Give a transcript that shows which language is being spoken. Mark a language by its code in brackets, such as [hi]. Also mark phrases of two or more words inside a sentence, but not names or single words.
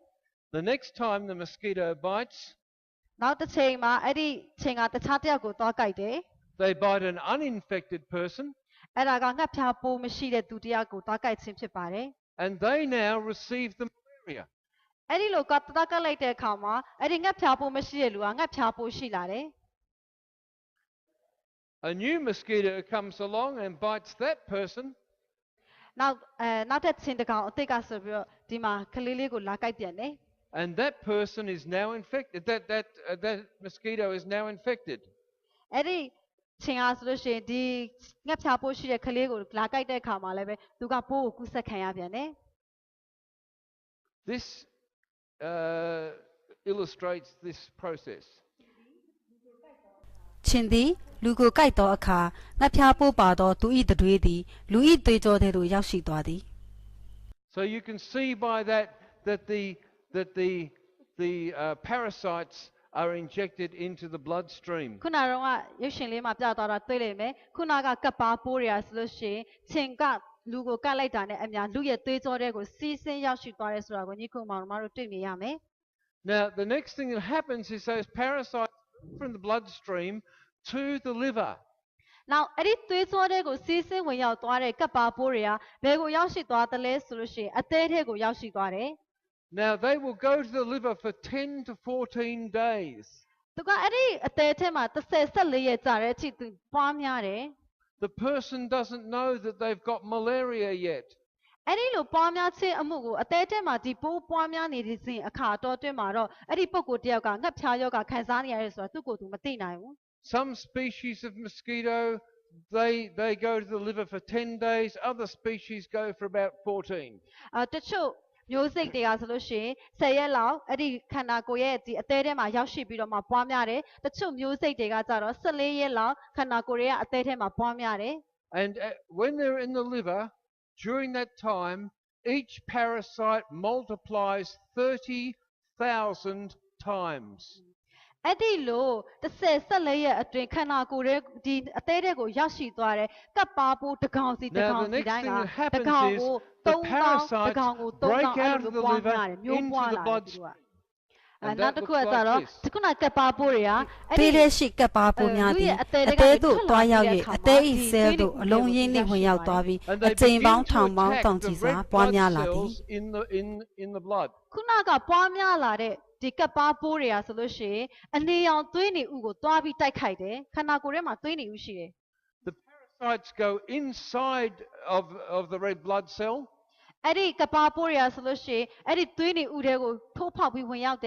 [en] The next time the mosquito bites, [my] နောက်တစ်ချိန်မှာအဲ့ဒီခြင်းကတခြားတစ်ယောက်ကိုသွားကိုက်တယ် [en] they bite an uninfected person, [my] အဲ့ဒါကငှက်ဖျားပိုးမရှိတဲ့သူတစ်ယောက်ကိုသွားကိုက်ခြင်းဖြစ်ပါတယ် [en] and they now receive the malaria. [my] အဲ့ဒီလိုကသွားကိုက်လိုက်တဲ့အခါမှာအဲ့ဒီငှက်ဖျားပိုးမရှိတဲ့လူကငှက်ဖျားပိုးရှိလာတယ် [en] A new mosquito comes along and bites that person, [my] နောက်တဲ့ခြင်းတစ်ကောင်အစ်စ်ကဆိုပြီးတော့ဒီမှာကလေးလေးကိုလာကိုက်ပြန်တယ် [en] and that person is now infected. That mosquito is now infected. [my] အဲ့ဒီချင်းအားဆိုလို့ရှိရင်ဒီငှက်ဖျားပိုးရှိတဲ့ကလေးကိုလာကိုက်တဲ့အခါမှာလည်းပဲသူကပိုးကိုကူးစက်ခံရပြန်တယ် [en] This illustrates this process. [my] ချင်းသည်လူကိုကိုက်သောအခါငှက်ဖျားပိုးပါသောသူ၏တတွေးသည်လူ၏သွေးကြောထဲသို့ရောက်ရှိသွားသည် [en] So you can see by that the parasites are injected into the bloodstream. [my] ခုနကတော့ရုပ်ရှင်လေးမှာပြသွားတာတွေ့လိမ့်မယ်ခုနကကပ်ပါပိုးတွေကဆိုလို့ရှိရင်ချင်းကလူကိုကတ်လိုက်တာနဲ့အများလူရဲ့သွေးကြောထဲကိုစီးဆင်းရောက်ရှိသွားတယ်ဆိုတာကိုညီခုမောင်တို့တွေ့မြင်ရမယ် [en] Now the next thing that happens is those parasites from the bloodstream to the liver. [my] နောက်အဲ့ဒီသွေးကြောထဲကိုစီးဆင်းဝင်ရောက်သွားတဲ့ကပ်ပါပိုးတွေကဘယ်ကိုရောက်ရှိသွားသလဲဆိုလို့ရှိရင်အသေးထဲကိုရောက်ရှိသွားတယ် [en] Now they will go to the liver for 10 to 14 days. [my] သူကအဲ့ဒီအသေးထဲမှာ14ရက်ကြာတဲ့အထိသူပွားများတယ် [en] The person doesn't know that they've got malaria yet. [my] အဲ့ဒီလိုပွားများခြင်းအမှုကိုအသေးထဲမှာဒီပိုးပွားများနေတဲ့စဉ်အခါတော်တွင်းမှာတော့အဲ့ဒီပုဂ္ဂိုလ်တယောက်ကငှက်ဖျားယောဂခံစားနေရတယ်ဆိုတာသူ့ကိုယ်သူမသိနိုင်ဘူး [en] Some species of mosquito, they go to the liver for 10 days. Other species go for about 14. [my] တချို့မျိုးစိတ်တွေကဆိုလို့ရှိရင်10ရက်လောက်အဲ့ဒီခန္ဓာကိုယ်ရဲ့ဒီအသေးထဲမှာရောက်ရှိပြီးတော့မှပွားများတယ်တချို့မျိုးစိတ်တွေကကြတော့14ရက်လောက်ခန္ဓာကိုယ်ရဲ့အသေးထဲမှာပွားများတယ် [en] And when they're in the liver, during that time, each parasite multiplies 30,000 times. [my] အဲ့ဒီလို14ရက်အတွင်းခန္ဓာကိုယ်ရဲ့ဒီအသေးတွေကိုရောက်ရှိသွားတယ်ကပ်ပါပိုးတစ်ကောင်စီတစ်ကောင်စီတိုင်းကတစ်ကောင်ကို3000တစ်ကောင်ကို3000အဲ့လိုပွားများတယ်မျိုးပွားလာတယ်သူကနောက်တစ်ခုကကြတော့ဒီခုနကပ်ပါပိုးတွေက ပေးတဲ့ရှိကပ်ပါပိုးများသည်အသေးသို့တွားရောက်၍အသေးဤဆဲသို့အလုံးရင်းနှင့်ဝင်ရောက်သွားပြီးအကြိမ်ပေါင်းထောင်ပေါင်းတောင်ချီစွာပွားများလာသည် [en] in the blood. [my] ခုနကပွားများလာတဲ့ဒီကပ်ပါပိုးတွေကဆိုလို့ရှိရင်အနေရောင်သွေးနေဥကိုတွားပြီးတိုက်ခိုက်တယ်ခန္ဓာကိုယ်ထဲမှာသွေးနေဥရှိတယ် [en] The parasites go inside of the red blood cell. [my] အဲ့ဒီကပ်ပါပိုးတွေကဆိုလို့ရှိရင်အဲ့ဒီသွေးနေဥတွေကိုထိုးဖောက်ပြီးဝင်ရောက်တယ်